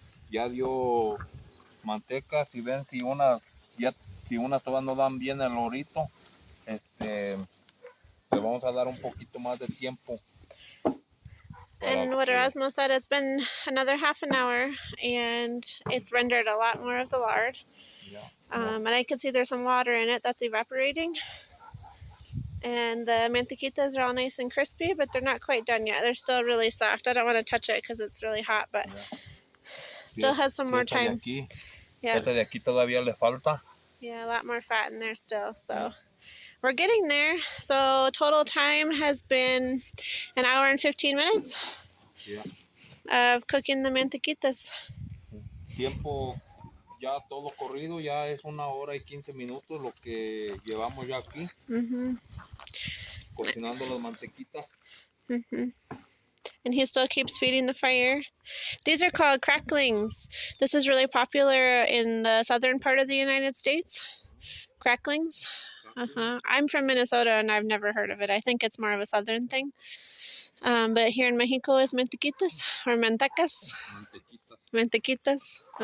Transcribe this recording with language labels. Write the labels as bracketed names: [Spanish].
[Spanish] Ya dio manteca. Si ven, si unas todavía no dan bien el orito, le vamos a dar un poquito más de tiempo. [English] And what Erasmo said, it's been another half an hour and it's rendered a lot more of the lard. Yeah. And I can see there's some water in it that's evaporating. And the mantequitas are all nice and crispy, but they're not quite done yet. They're still really soft. I don't want to touch it because it's really hot, but still has some more time. Yeah. [Spanish] Esta de aquí todavía le falta. [English] Yeah, a lot more fat in there still. So we're getting there. So total time has been an hour and 15 minutes of cooking the mantequitas. [Spanish] Tiempo ya todo corrido, ya es 1 hora y 15 minutos lo que llevamos ya aquí. Cocinando las mantequitas. [English] And he still keeps feeding the fire. These are called cracklings. This is really popular in the southern part of the United States. Cracklings. I'm from Minnesota and I've never heard of it. I think it's more of a southern thing. But here in Mexico is mantequitas or mantecas. Mantequitas.